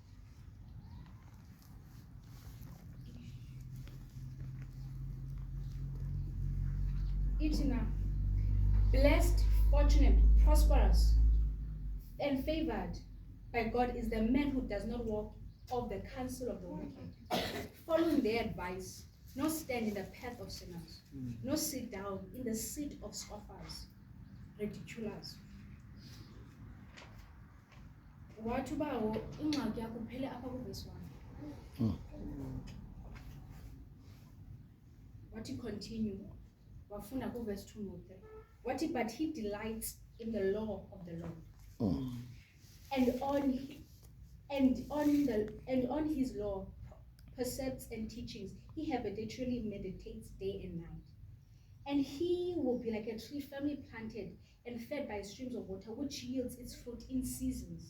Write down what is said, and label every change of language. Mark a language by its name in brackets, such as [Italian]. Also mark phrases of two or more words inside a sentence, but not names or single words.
[English] Itina, blessed, fortunate, prosperous, and favored by God is the man who does not walk of the counsel of the wicked, following their advice, nor stand in the path of sinners, nor sit down in the seat of scoffers, ridiculous. [Xhosa] Wathi bawo ingxaki yakho phele apha kuverse 1. Wathi continue wafunda kuverse 2 no 3. [English] Wathi but he delights in the law of the Lord. And on his law, precepts and teachings, he habitually meditates day and night. And he will be like a tree firmly planted and fed by streams of water, which yields its fruit in seasons.